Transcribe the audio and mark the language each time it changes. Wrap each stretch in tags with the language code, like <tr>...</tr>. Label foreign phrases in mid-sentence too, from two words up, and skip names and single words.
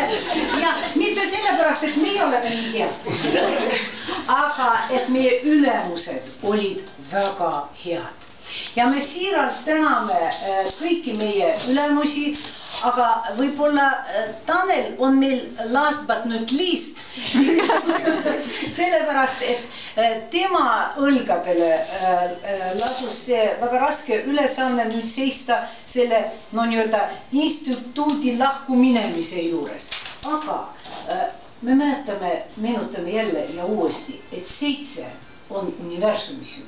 <et>Ja mitte sellepärast, et meie oleme nii head, aga et meie ülemused olid väga head. Ja me siiralt täname kõiki meie ülemusi, aga võib-olla Tanel on meil</et> <en>last but not least.</en> <et>Sellepärast, et tema õlgadele lasus see väga raske ülesanne nüüd seista selle instituudi lahku minemise juures. Aga me meenutame jälle ja uuesti, et 7 on universumi sümbol.</et>